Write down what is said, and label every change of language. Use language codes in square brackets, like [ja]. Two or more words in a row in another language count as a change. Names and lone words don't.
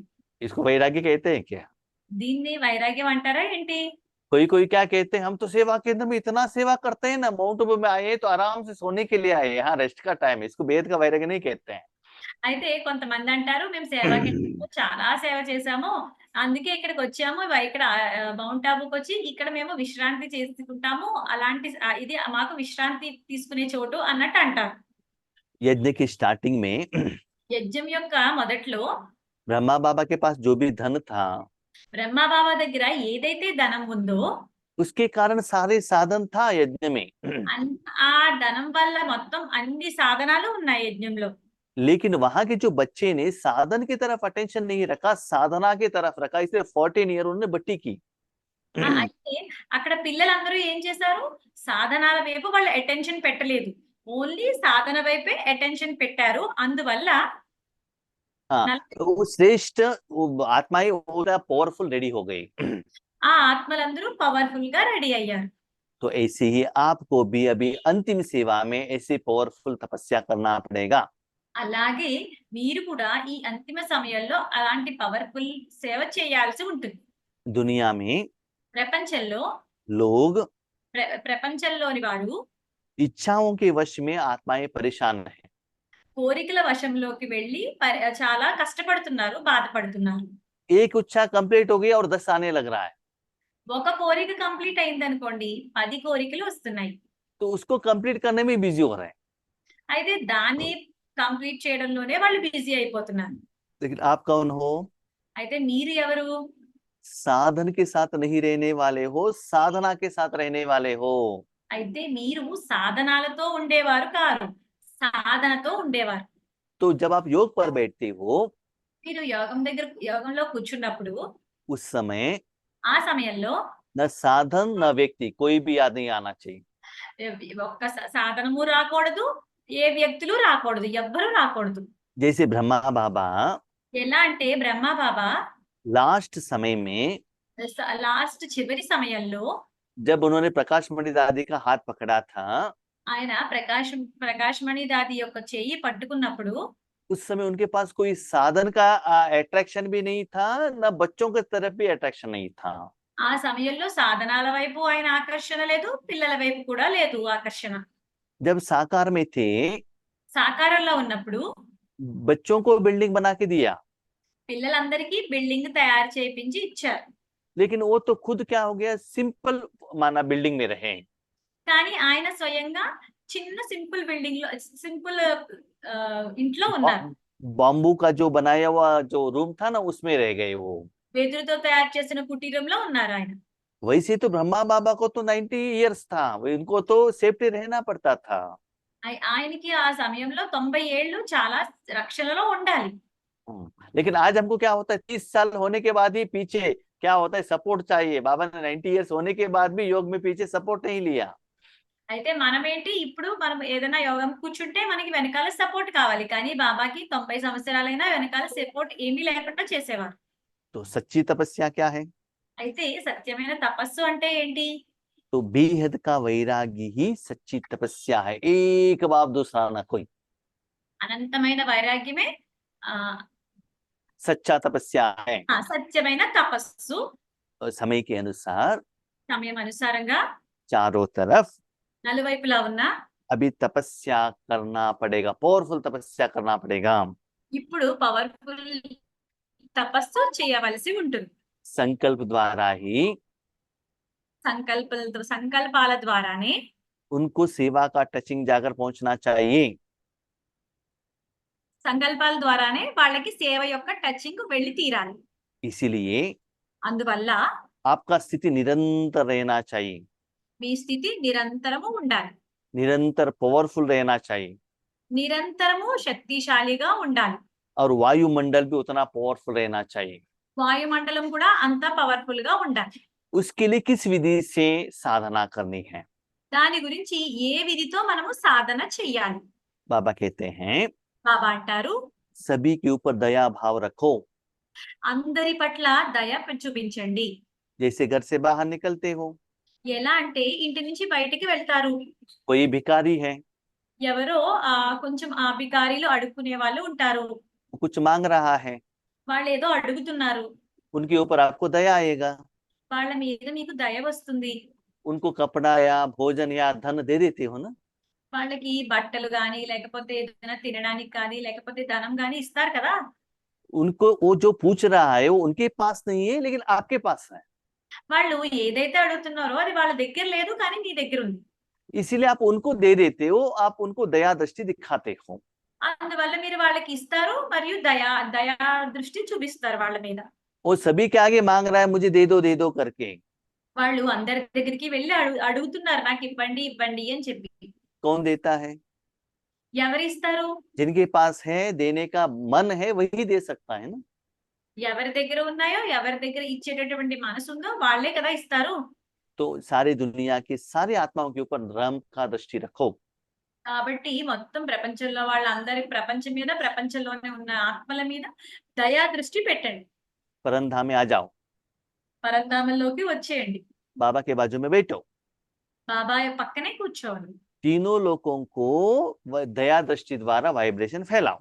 [hi] इसको वैराग्य कहते हैं क्या? [te] దీన్ని వైరాగ్యం అంటారా ఏంటి? [hi] कोई कोई क्या कहते हैं, हम तो सेवा केंद्र में इतना सेवा करते हैं ना, माउंट आबू में आए तो आराम से सोने के लिए आए, यहाँ रेस्ट का टाइम है, इसको बेद का वैराग्य नहीं कहते हैं। [te] అయితే కొంతమంది అంటారు మేము సేవా కేంద్రంలో చాలా సేవ చేశాము. అందుకే ఇక్కడికొచ్చాము. ఇక్కడ మౌంట్ ఆబూకొచ్చి ఇక్కడ మేము విశ్రాంతి చేసుకుంటాము. అలాంటి ఇది మాకు విశ్రాంతి తీసుకునే చోటు అన్నట్టు అంటారు. [hi] यज्ञ की स्टार्टिंग में [te] యజ్ఞం యొక్క మొదట్లో [hi] ब्रह्मा बाबा के पास जो भी धन था [te] బ్రహ్మ బాబా దగ్గర ఏదైతే ధనం ఉందో [hi] उसके कारण सारे साधन था यज्ञ में। [te] ఆ ధనం వల్ల మొత్తం అన్ని సాధనాలు ఉన్నాయి యజ్ఞంలో. [hi] लेकिन वहां के जो बच्चे ने साधन की तरफ अटेंशन नहीं रखा, साधना की तरफ रखा, इसलिए 14 ईयर उन्होंने बट्टी की। [te] అయితే అక్కడ పిల్లలందరూ ఏం చేశారు? సాధనాల వైపు వాళ్ళు అటెన్షన్ పెట్టలేదు. ఓన్లీ సాధన వైపే అటెన్షన్ పెట్టారు. అందువల్ల [hi] हाँ, నల్- तो वो श्रेष्ठ आत्माएं पूरा [en] powerful ready [hi] हो गई। [te] ఆ ఆత్మలందరూ పవర్‌ఫుల్ గా రెడీ అయ్యారు. [hi] तो ऐसे ही आपको भी अभी अंतिम सेवा में ऐसी पावरफुल तपस्या करना पड़ेगा। [te] అలాగే మీరు కూడా ఈ అంతిమ సమయంలో అలాంటి పవర్‌ఫుల్ సేవ చేయాల్సి ఉంటుంది. [hi] दुनिया में [te] ప్రపంచంలో [hi] लोग [te] ప్రపంచంలోని వారు [hi] इच्छाओं के वश में आत्माएं परेशान है। [te] కోరికల వశంలోకి వెళ్లి చాలా కష్టపడుతున్నారు, బాధపడుతున్నారు. [hi] एक इच्छा कंप्लीट हो गई और 10 आने लग रहा है, [te] ఒక కోరిక కంప్లీట్ అయిందనుకోండి 10 కోరికలు వస్తున్నాయి. [hi] तो उसको कंप्लीट करने में बिजी हो रहे हैं। [te] అయితే దాన్ని కంప్లీట్ చేయడంలోనే వాళ్ళు బిజీ అయిపోతున్నారు. [hi] लेकिन आप कौन हो? [te] అయితే మీరు ఎవరు? [hi] साधन के साथ नहीं रहने वाले हो, साधना के साथ रहने वाले हो। [te] అయితే మీరు సాధనాలతో ఉండేవారు కారు, సాధనతో ఉండేవారు. [hi] तो जब आप योग पर बैठते हो [te] మీరు యోగంలో కూర్చున్నప్పుడు [hi] उस समय [te] ఆ సమయంలో [hi] न साधन न व्यक्ति कोई भी याद नहीं आना चाहिए। [te] ఒక్క సాధనము రాకూడదు, ఏ వ్యక్తులు రాకూడదు, ఎవ్వరూ రాకూడదు. [hi] जैसे ब्रह्मा बाबा [te] ఎలా అంటే బ్రహ్మ బాబా [hi] लास्ट समय में [te] లాస్ట్ చివరి సమయంలో [hi] जब उन्होंने प्रकाश मणि दादी का हाथ पकड़ा था, [te] ఆయన ప్రకాశమణి దాది యొక్క చెయ్యి పట్టుకున్నప్పుడు [hi] उस समय उनके पास कोई साधन का अट्रैक्शन भी नहीं था, न बच्चों की तरफ भी अट्रैक्शन नहीं था। [te] ఆ సమయంలో సాధనాల వైపు ఆయన ఆకర్షణ లేదు, పిల్లల వైపు కూడా లేదు ఆకర్షణ. [hi] जब साकार में थे, [te] సాకారంలో ఉన్నప్పుడు [hi] बच्चों को बिल्डिंग बना के दिया, [te] పిల్లలందరికీ బిల్డింగ్ తయారు చేయించి ఇచ్చారు. [hi] लेकिन वो तो खुद क्या हो गया, सिंपल माना बिल्डिंग में रहे। [te] కానీ ఆయన స్వయంగా చిన్న [en] simple building [te] లో సింపుల్ ఇంట్లో ఉన్నారు. [hi] बॉम्बू का जो बनाया हुआ जो रूम था ना, उसमें रह गए वो। [te] వెదురుతో తయారు చేసిన కుటీరంలో ఉన్నారు ఆయన. [hi] वैसे तो ब्रह्मा बाबा को तो 90 इयर्स था, इनको तो सेफ्टी रहना पड़ता था। [te] ఆయనకి ఆ సమయంలో 90 ఏళ్ళు చాలా రక్షణలో ఉండాలి. [hi] लेकिन आज हमको क्या होता है, 30 साल होने के बाद ही पीछे क्या होता है, सपोर्ट चाहिए। बाबा ने 90 इयर्स होने के बाद भी योग में पीछे सपोर्ट नहीं लिया। [te] అయితే మనమేంటి ఇప్పుడు మనం ఏదైనా యోగం కూర్చుంటే మనకి వెనకాల సపోర్ట్ కావాలి. కానీ బాబాకి 90 సంవత్సరాలైనా వెనకాల సపోర్ట్ ఏమీ లేకుండా చేసేవారు. [hi] तो सच्ची तपस्या क्या है? [te] అయితే సత్యమైన తపస్సు అంటే ఏంటి? [hi] तो बेहद का वैराग्य ही सच्ची तपस्या है, एक बाप दूसरा ना कोई। [te] అనంతమైన వైరాగ్యమే [hi] सच्चा तपस्या है। [te] సత్యమైన తపస్సు. [hi] और समय के अनुसार [te] సమయం అనుసారంగా [hi] चारों तरफ [te] నలువైపులా ఉన్న [hi] अभी तपस्या करना पड़ेगा, पावरफुल तपस्या करना पड़ेगा। [te] ఇప్పుడు పవర్ఫుల్ తపస్సు చేయవలసి ఉంటుంది. [hi] संकल्प द्वारा ही [te] సంకల్పాల ద్వారానే [hi] उनको सेवा का टचिंग जाकर पहुंचना चाहिए। [te] సంకల్పాల ద్వారానే వాళ్ళకి సేవ యొక్క టచింగ్ వెళ్ళి తీరాలి. [hi] इसीलिए [te] అందువల్ల [hi] आपका स्थिति निरंतर रहना चाहिए, [te] మీ స్థితి నిరంతరము ఉండాలి, [hi] निरंतर पावरफुल रहना चाहिए, [te] నిరంతరము శక్తిశాలిగా ఉండాలి. [hi] और वायुमंडल भी उतना पावरफुल रहना चाहिए। [te] వాయుమండలం కూడా అంత పవర్ఫుల్ గా ఉండాలి. [hi] उसके लिए किस विधि से साधना करनी है। [te] దాని గురించి ఏ విధితో మనము సాధన చెయ్యాలి? [hi] बाबा कहते हैं [te] బాబా అంటారు, [hi] सभी के ऊपर दया भाव रखो। [te] అందరి పట్ల దయ చూపించండి. [hi] जैसे घर से बाहर निकलते हो, [te] ఎలా అంటే ఇంటి నుంచి బయటికి వెళ్తారు. [hi] कोई भिखारी है, [te] ఎవరో కొంచెం బికారీలు అడుక్కునే వాళ్ళు ఉంటారు. [hi] वो कुछ मांग रहा है, [te] వాళ్ళేదో అడుగుతున్నారు. [hi] उनके ऊपर आपको दया आएगा, [te] వాళ్ళ మీద మీకు దయ వస్తుంది. [hi] उनको कपड़ा या भोजन या धन दे देते हो ना। [te] వాళ్ళకి బట్టలు గాని, లేకపోతే ఏదైనా తినడానికి కానీ, లేకపోతే ధనం గాని ఇస్తారు కదా! [hi] उनको वो जो पूछ रहा है वो उनके पास नहीं है, लेकिन आपके पास है। [te] వాళ్ళు ఏదైతే అడుగుతున్నారో అది వాళ్ళ దగ్గర లేదు, కానీ మీ దగ్గరుంది. [hi] इसीलिए आप उनको दे देते हो, आप उनको दया दृष्टि दिखाते हो। [te] అందువల్ల మీరు వాళ్ళకి ఇస్తారు మరియు దయా దృష్టి చూపిస్తారు వాళ్ళ మీద. [hi] वो सभी के आगे मांग रहा है मुझे दे दो करके। [te] వాళ్ళు అందరి దగ్గరికి వెళ్లి అడుగుతున్నారు నాకివ్వండి, ఇవ్వండి అని చెప్పి. [hi] कौन देता है? [te] ఎవరిస్తారు? [hi] जिनके पास है, देने का मन है वही दे सकता है ना। [te] ఎవరి దగ్గర ఉన్నాయో, ఎవరి దగ్గర ఇచ్చేటటువంటి మనసుందో వాళ్ళే కదా ఇస్తారు. [hi] तो सारी दुनिया की सारी आत्माओं के ऊपर रहम का दृष्टि रखो। [te] కాబట్టి మొత్తం ప్రపంచంలో వాళ్ళందరి ప్రపంచం మీద, ప్రపంచంలోనే ఉన్న ఆత్మల మీద దయా దృష్టి పెట్టండి. [hi] परमधाम में आ जाओ, [te] పరంధామంలోకి వచ్చేయండి. [hi] बाबा के बाजू में बैठो, [te] బాబా పక్కనే కూర్చోండి. [hi] तीनों लोगों को दया दृष्टि द्वारा वाइब्रेशन फैलाओ।